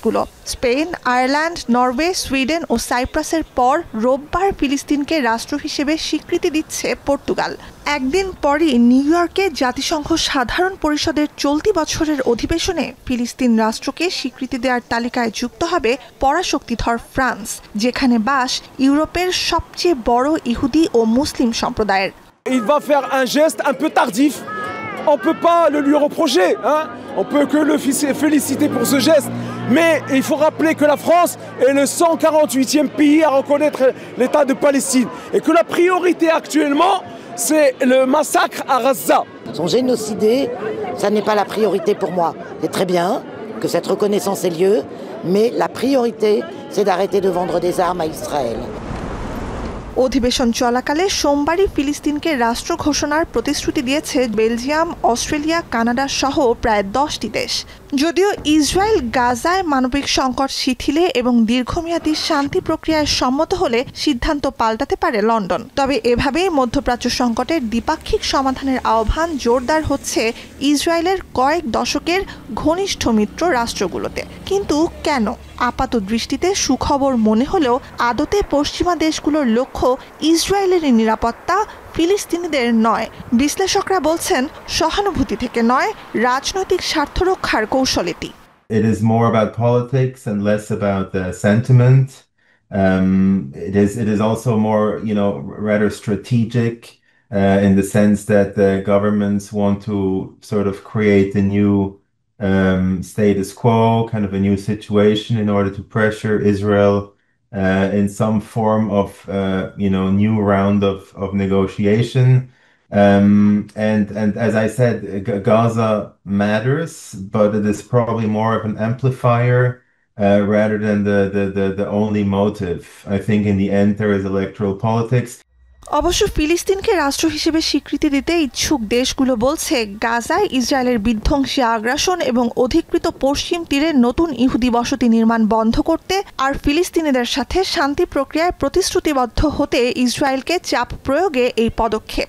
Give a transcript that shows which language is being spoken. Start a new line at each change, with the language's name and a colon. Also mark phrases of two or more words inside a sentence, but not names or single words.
Bangla: স্পেন, আয়ারল্যান্ড, নরওয়ে, সুইডেন ও সাইপ্রাসের পর রোববার ফিলিস্তিনকে রাষ্ট্র হিসেবে স্বীকৃতি দিচ্ছে পর্তুগাল। একদিন পরই নিউ ইয়র্কে জাতিসংঘ সাধারণ পরিষদের চলতি বছরের অধিবেশনে ফিলিস্তিন রাষ্ট্রকে স্বীকৃতি দেওয়ার তালিকায় যুক্ত হবে পরাশক্তিধর ফ্রান্স, যেখানে বাস ইউরোপের সবচেয়ে বড় ইহুদি ও মুসলিম সম্প্রদায়ের।
French: Il va faire un geste un peu tardif. On ne peut pas le lui reprocher, hein? On peut que le féliciter pour ce geste. Mais il faut rappeler que la France est le 148e pays à reconnaître l'État de Palestine. Et que la priorité actuellement, c'est le massacre à Gaza. Sont génocidés, ça n'est pas la priorité pour moi. C'est très bien que cette reconnaissance ait lieu, mais la priorité, c'est d'arrêter de vendre des armes à Israël.
Bangla: অধিবেশন চলাকালে সোমবারই ফিলিস্তিনকে রাষ্ট্র ঘোষণার প্রতিশ্রুতি দিয়েছে বেলজিয়াম, অস্ট্রেলিয়া, কানাডা সহ প্রায় 10টি দেশ। যদিও ইসরায়েল গাজায় মানবিক সংকট শিথিলে এবং দীর্ঘমেয়াদী শান্তি প্রক্রিয়ায় সম্মত হলে সিদ্ধান্ত পাল্টাতে পারে লন্ডন। তবে এভাবেই মধ্যপ্রাচ্য সংকটের দ্বিপাক্ষিক সমাধানের আহ্বান জোরদার হচ্ছে ইসরায়েলের কয়েক দশকের ঘনিষ্ঠ মিত্র রাষ্ট্রগুলোতে। কিন্তু কেন? আপাত দৃষ্টিতে সুখবর মনে হলেও আদতে পশ্চিমা দেশগুলোর লক্ষ্য ইসরায়েলের নিরাপত্তা, ফিলিস্তিনিদের নয়। বিশ্লেষকরা বলছেন সহানুভূতি থেকে নয়, রাজনৈতিক স্বার্থ রক্ষার কৌশল এটি।
English: It is more about politics and less about the sentiment. It is also more, rather strategic in the sense that the governments want to sort of create a new status quo, kind of a new situation in order to pressure Israel in some form of, new round of negotiation. And as I said, Gaza matters, but it is probably more of an amplifier rather than the only motive. I think in the end there is electoral politics.
Bangla: অবশ্য ফিলিস্তিনকে রাষ্ট্র হিসেবে স্বীকৃতি দিতে ইচ্ছুক দেশগুলো বলছে গাজায় ইসরায়েলের বিধ্বংসী আগ্রাসন এবং অধিকৃত পশ্চিম তীরে নতুন ইহুদি বসতি নির্মাণ বন্ধ করতে আর ফিলিস্তিনিদের সাথে শান্তি প্রক্রিয়ায় প্রতিশ্রুতিবদ্ধ হতে ইসরায়েলকে চাপ প্রয়োগে এই পদক্ষেপ।